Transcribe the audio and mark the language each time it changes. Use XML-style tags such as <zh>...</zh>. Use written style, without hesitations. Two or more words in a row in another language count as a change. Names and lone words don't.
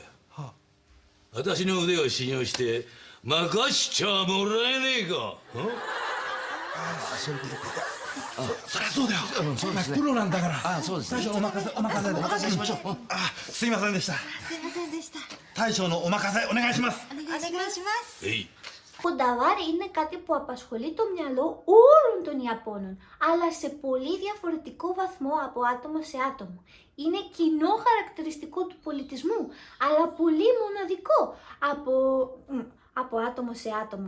<ja>私の腕を信用して任しちゃもらえねえか。そりゃそうだよ。そうですね。プロなんだから。あ、そうですね。大将お任せで。お任せしましょう。すいませんでした。すいませんでした。大将のお任せお願いします。お願いします。えい。</ja> <el>Κονταβάρι είναι κάτι που απασχολεί το μυαλό όλων των Ιαπώνων, αλλά σε πολύ διαφορετικό βαθμό από άτομο σε άτομο. Είναι κοινό χαρακτηριστικό του πολιτισμού, αλλά πολύ μοναδικό από άτομο σε άτομο.</el>